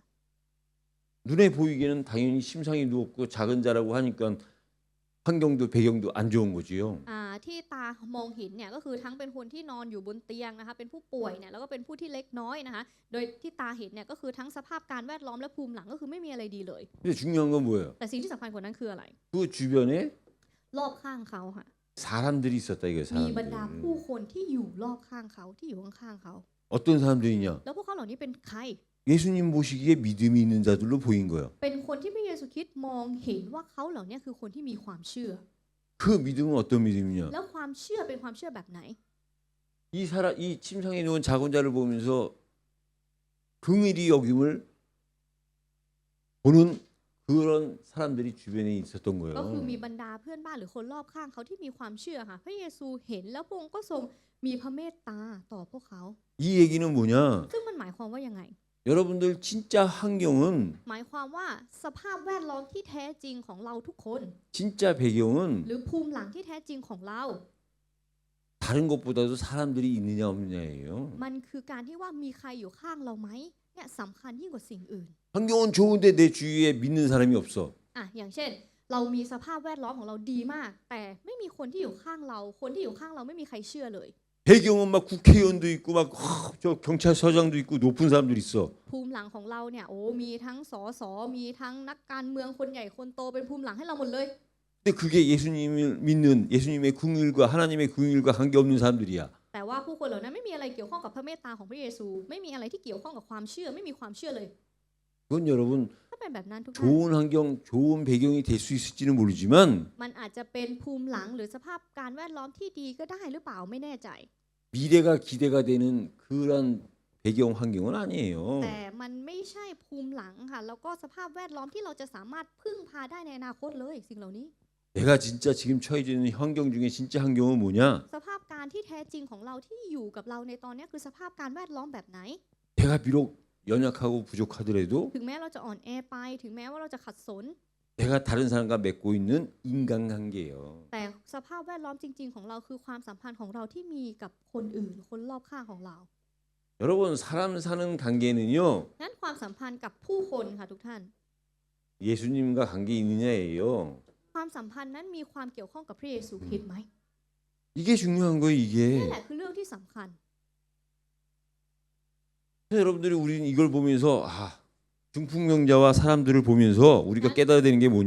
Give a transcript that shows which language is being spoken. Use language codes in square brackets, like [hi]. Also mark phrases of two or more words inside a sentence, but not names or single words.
[ko] 눈에 보이기에는 당연히 침상에 누웠고 작은 자라고 하니까 환경도 배경도 안 좋은 거지요. [th] ที่ตามองเห็นเนี่ยก็คือทั้งเป็นคนที่นอนอยู่บนเตียงนะคะเป็นผู้ป่วยเนี่ยแล้วก็เป็นผู้ที่เล็กน้อยนะคะโดยที่ตาเห็นเนี่ยก็คือทั้งสภาพการแวดล้อมและภูมิหลังก็คือไม่มีอะไรดีเลย [ko] 근데 중요한 건 뭐예요? [th] แต่สิ่งที่สำคัญกว่านั้นคืออะไร [ko] 그 주변에 [th] รอบข้างเขาค่ะ [ko] 사람들이 있었다 이거예요. [th] มีบรรดา [ko] 사람들. [th] ผู้คนที่อยู่รอบข้างเขาที่อยู่ข้างๆเขา [ko] 어떤 사람들이냐? [th] แล้วพวกเขาเหล่านี้เป็นใคร [ko] 예수님 보시기에 믿음이 있는 자들로 보인 거예요. [th] เป็นคนที่พระเยซูคริสต์มองเห็นว่าเขาเหล่านี้คือคนที่มีความเชื่อ [ko] 그 믿음은 어떤 믿음이냐? [th] แล้วความเชื่อเป็นความเชื่อแบบไหน [ko] 이 침상에 누운 작은 자를 보면서 긍휼히 여김을 보는 그런 사람들이 주변에 있었던 [th] ก็คือ [ko] 거예요. [th] มีบรรดาเพื่อนบ้านหรือคนรอบข้างเขาที่มีความเชื่อค่ะพระเยซูเห็นแล้วพระองค์ก็ทรงมีพระเมตตาต่อพวกเขา [ko] 이 얘기는 뭐냐? [th] ซึ่งมันหมายความว่ายังไง [ko] 여러분들 진짜 환경은 [th] หมายความว่าสภาพแวดล้อมที่แท้จริงของเราทุกคน [ko] 진짜 배경은 [th] หรือภูมิหลังที่แท้จริงของเรา [ko] 다른 것보다도 사람들이 있느냐 없느냐예요. [th] มันคือการที่ว่ามีใครอยู่ข้างเราไหมเนี่ยสำคัญยิ่งกว่าสิ่งอื่น [ko] 환경은 좋은데 내 주위에 믿는 사람이 없어. [th] อย่างเช่น เรามีสภาพแวดล้อมของเราดีมาก แต่ไม่มีคนที่อยู่ข้างเราคนที่อยู่ข้างเราไม่มีใครเชื่อเลย [ko] 배경은 막 국회의원도 있고 막 저 경찰서장도 있고 높은 사람들이 있어. [th] ภูมิหลังของเราเนี่ยมีทั้งสสมีทั้งนักการเมืองคนใหญ่คนโตเป็นภูมิหลังให้เราหมดเลย [ko] 근데 그게 예수님을 믿는 예수님의 긍휼과 하나님의 긍휼과 관계 없는 사람들이야. [th] แต่ว่าผู้คนเหล่านั้นไม่มีอะไรเกี่ยวข้องกับพระเมตตาของพระเยซูไม่มีอะไรที่เกี่ยวข้องกับความเชื่อไม่มีความเชื่อเลย [ko] 그건 여러분 [th] ถ้าเป็นแบบนั้นทุกท่าน [ko] 좋은 환경, 좋은 배경이 될 수 있을지는 모르지만 [th] มันอาจจะเป็นภูมิหลังหรือสภาพการแวดล้อมที่ดีก็ได้หรือเปล่าไม่แน่ใจ [ko] 미래가 기대가 되는 그런 배경 환경은 아니에요. [th] แต่มันไม่ใช่ภูมิหลังค่ะแล้วก็สภาพแวดล้อมที่เราจะสามารถพึ่งพาได้ในอนาคตเลยสิ่งเหล่านี้ [ko] 내가 진짜 지금 처해져 있는 환경 중에 진짜 환경은 뭐냐? [th] สภาพการที่แท้จริงของเราที่อยู่กับเราในตอนนี้คือสภาพการแวดล้อมแบบไหน [ko] 내가 비록 연약하고 부족하더라도 [th] ถึงแม้เราจะอ่อนแอไปถึงแม้ว่าเราจะขัดสน [ko] 내가 다른 사람과 맺고 있는 인간관계예요. [th] แต่สภาพแวดล้อมจริงๆของเราคือความสัมพันธ์ของเราที่มีกับคนอื่นคนรอบข้างของเรา [ko] 여러분 사람 사는 관계는요. [th] นั้นความสัมพันธ์กับผู้คนค่ะทุกท่าน [ko] 예수님과 관계 있느냐예요. [th] ความสัมพันธ์นั้นมีความเกี่ยวข้องกับพระเยซูคริสต์ไหม [ko] 이게 중요한 거예요. [th] นี่ [ko] 이게. [th] แหละคือเรื่องที่สำคัญ [ko] 그래서 여러분들이 우리는 이걸 보면서 중풍병자와 사람들을 보면서 우리가 깨달아야 되는 게 뭐냐?